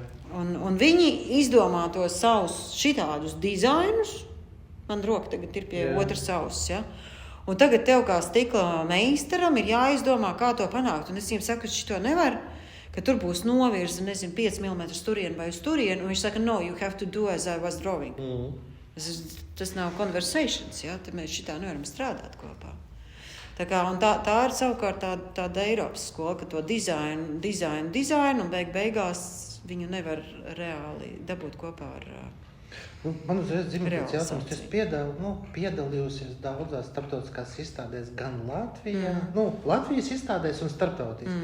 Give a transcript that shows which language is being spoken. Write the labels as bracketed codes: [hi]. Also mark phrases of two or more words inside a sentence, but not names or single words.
[lv] Un viņi izdomā tos savus šitādus dizainus, man roka tagad ir pie otras auss, Un tagad tev kā stikla meistaram ir jāizdomā, kā to panākt. Un es viņiem saku, ka šito nevar, ka tur būs novirza, 5 mm turien vai uz turien. Un viņš saka, no, [en] you have to do as I was drawing. [lv] Tas nav conversations, Tad mēs šitā nevaram strādāt kopā. Tā ir savukārt tāda Eiropas skola, ka to dizainu, un beigās viņu nevar reāli dabūt kopā ar... Man uzreiz dzimtas jautājums, es piedalījusies daudzās starptautiskās izstādēs gan Latvijā, Latvijas izstādēs un starptautiski.